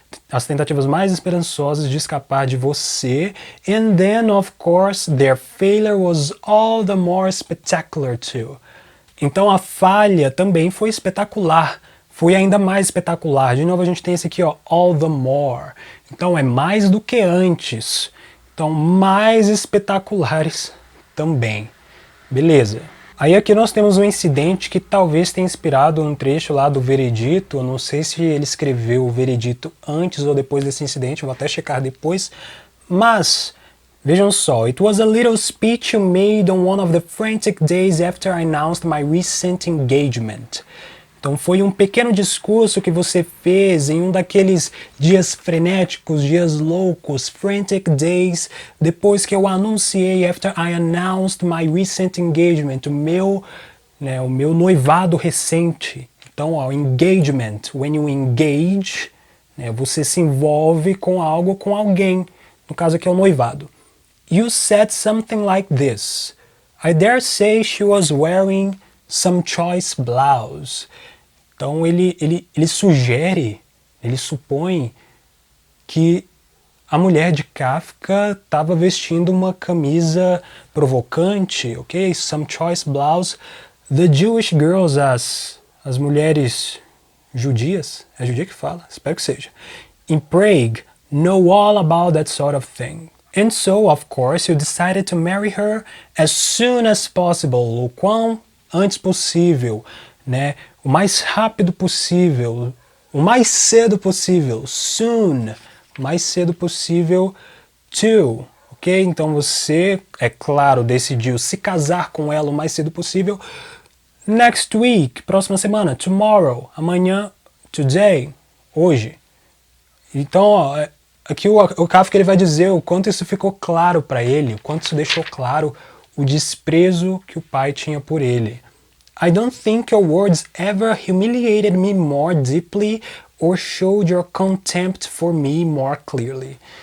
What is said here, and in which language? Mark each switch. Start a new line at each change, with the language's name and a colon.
Portuguese: As tentativas mais esperançosas de escapar de você.
English: And then, of course, their failure was all the more spectacular too.
Portuguese: Então a falha também foi espetacular. Foi ainda mais espetacular. De novo a gente tem esse aqui, ó,
English: all the more.
Portuguese: Então é mais do que antes. Então mais espetaculares também. Beleza. Aí aqui nós temos um incidente que talvez tenha inspirado um trecho lá do veredito. Eu não sei se ele escreveu o veredito antes ou depois desse incidente, vou até checar depois. Mas, vejam só,
English: it was a little speech you made on one of the frantic days after I announced my recent engagement.
Portuguese: Então foi um pequeno discurso que você fez em um daqueles dias frenéticos, dias loucos,
English: frantic days,
Portuguese: depois que eu anunciei,
English: after I announced my recent engagement,
Portuguese: o meu noivado recente. Então, ó, engagement,
English: when you engage,
Portuguese: né, você se envolve com algo, com alguém, no caso aqui é o noivado.
English: You said something like this, I dare say she was wearing some choice blouse.
Portuguese: Então ele sugere, ele supõe que a mulher de Kafka estava vestindo uma camisa provocante, ok?
English: Some choice blouse. The Jewish girls,
Portuguese: as mulheres judias, é judia que fala, espero que seja,
English: in Prague, know all about that sort of thing. And so, of course, you decided to marry her as soon as possible,
Portuguese: o quão antes possível, né? O mais rápido possível, o mais cedo possível, soon, o mais cedo possível, to, ok? Então você, é claro, decidiu se casar com ela o mais cedo possível.
English: Next week,
Portuguese: próxima semana, tomorrow, amanhã, today, hoje. Então, ó, aqui o Kafka ele vai dizer o quanto isso ficou claro para ele, o quanto isso deixou claro o desprezo que o pai tinha por ele.
English: I don't think your words ever humiliated me more deeply or showed your contempt for me more clearly.